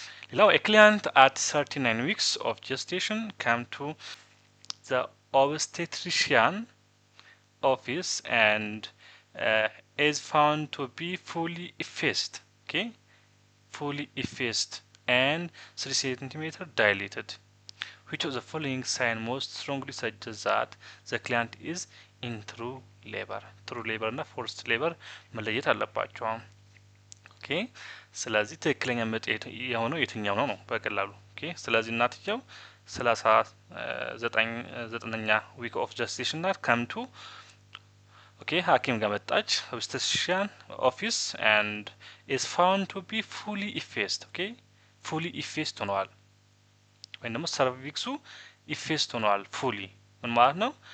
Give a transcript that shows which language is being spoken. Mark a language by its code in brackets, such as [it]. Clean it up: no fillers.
[en] ሌላው a client at 39 weeks of gestation came to the obstetrician office and is found to be fully effaced okay fully effaced and 3 centimeter dilated. Which of the following sign most strongly suggests that the client is in true labor? true labor [am] እና forced labor መለየት አለባቸው። ኦኬ ስለዚህ ትክክለኛ ምጥ የሆነው የትኛው ነው በቀላሉ ኦኬ። ስለዚህ እናትየው 39ኛ ዊክ ኦፍ ጀስቴሽን ናት። ከምቱ ኦኬ ሐኪም ጋር መጣች ኦብስቴትሪሻን ኦፊስ [en] and is found to be fully effaced [am] ኦኬ [en] fully effaced [am] ሆነዋል ወይም ደግሞ ሰርቪክሱ ኢፌስት ሆነዋል። ፉሊ ምን ማለት ነው?